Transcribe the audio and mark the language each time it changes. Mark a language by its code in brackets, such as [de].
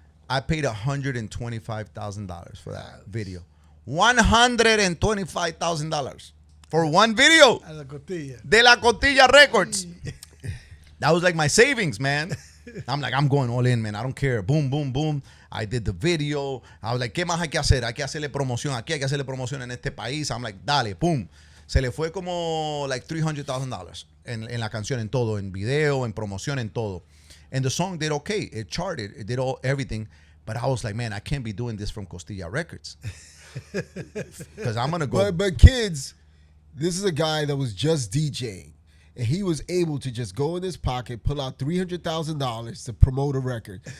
[en] I paid $125,000 for that video. $125,000 for one video. De la Costilla Records. That was like my savings, man. I'm like, I'm going all in, man. I don't care. Boom, boom, boom. I did the video. I was like, [es] ¿qué más hay que hacer? Hay que hacerle promoción aquí, hay que hacerle promoción en este país. [en] I'm like, [es] dale, boom. Se le fue como like $300,000 en la canción, en todo, en video, en promoción, en todo. [en] And the song did okay. It charted. It did everything. But I was like, man, I can't be doing this from Costilla Records. Because I'm going to go. But kids, this is a guy that was just DJing. And he was able to just go in his pocket, pull out $300,000 to promote a record.